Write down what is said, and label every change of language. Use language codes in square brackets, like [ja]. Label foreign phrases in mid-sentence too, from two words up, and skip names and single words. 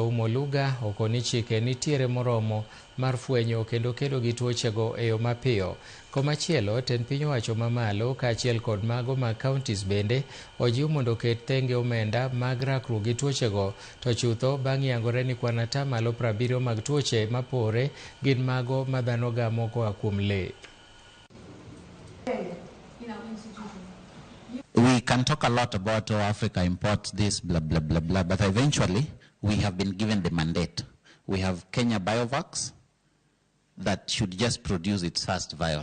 [luo] Ouma Oluga okoni Chike nitiere moromo mar fwenyo kendo kedo gi tuochego e yo mapiyo. Komachielo, tend piny owacho mamalo kaachiel kod mago mag counties bende ojiw mondo oket thenge omenda mag rakruok gi tuochego, to chutho bang' yangore ni kwan atamalo 70 mag tuoche mapore gin mago ma dhano gamo koa kuom le. [en] We can talk a lot about how Africa imports this, blah, blah, blah, blah, but eventually we have been given the mandate. We have Kenya Biovacs that should just produce its first vial.